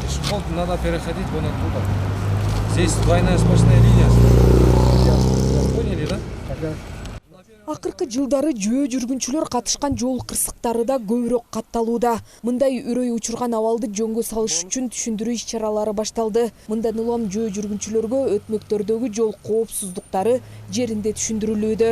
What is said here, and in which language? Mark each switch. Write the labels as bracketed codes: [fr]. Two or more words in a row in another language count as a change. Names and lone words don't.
[ru] Вот надо переходить вон оттуда. Здесь двойная сплошная линия. Поняли, да? [ky] Акыркы жылдары жөө жүргүнчүлөр катышкан жол кырсыктары да көбүрөөк катталууда. Мындай үрөй учурган абалды жөнгө салыш үчүн түшүндүрүү иш-чаралары башталды. Мындан улам жөө жүргүнчүлөргө өтмөктөрдөгү жол коопсуздуктары жеринде түшүндүрүлүүдө.